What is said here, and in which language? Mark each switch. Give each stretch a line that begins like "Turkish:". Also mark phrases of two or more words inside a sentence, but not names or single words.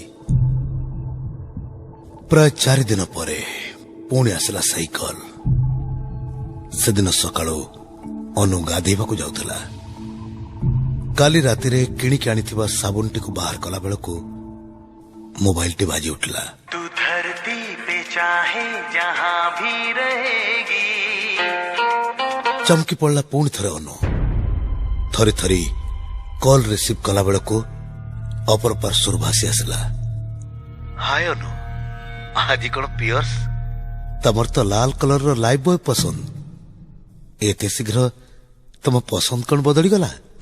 Odia: ପ୍ରାୟ 4 ଦିନ ପରେ ପୁଣି ଆସିଲା ସେଇ କଲ୍। ସେଦିନ ସକାଳୁ ଅନୁ ଗାଧେଇବାକୁ ଯାଉଥିଲା। କାଲି ରାତିରେ କିଣିକି ଆଣିଥିବା ସାବୁନଟିକୁ ବାହାର କଲା ବେଳକୁ ମୋବାଇଲଟି ବାଜି ଉଠିଲା।
Hindi: तू धरती पे चाहे जहां भी रहेगी।
Odia: ଚମକି ପଡିଲା ପୁଣି ଥରେ ଅନୁ। ଥରି ଥରି କଲ୍ ରିସିଭ୍ କଲା ବେଳକୁ ଅପର ପାର୍ଶ୍ୱରୁ ଭାସି ଆସିଲା। ହାୟ ଅନୁ, ଆଜି କଣ ପିୟର୍ସ? ତମର ତ ଲାଲ କଲରର ଲାଇଫ୍ ବୟ ପସନ୍ଦ। ଏତେ ଶୀଘ୍ର ତମ ପସନ୍ଦ କଣ ବଦଳିଗଲା?